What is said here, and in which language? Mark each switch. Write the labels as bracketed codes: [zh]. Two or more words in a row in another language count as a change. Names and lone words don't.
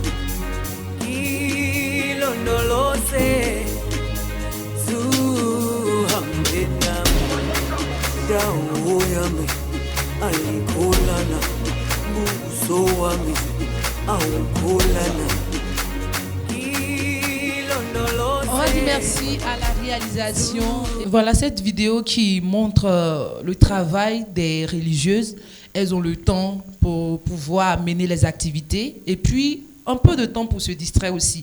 [zu] ilondoloze zuhambe nami dawo yami ayikholana buso wami awukholana. [fr] On va dire merci à la réalisation. Et voilà cette vidéo qui montre le travail des religieuses. Elles ont le temps pour pouvoir mener les activités et puis un peu de temps pour se distraire aussi.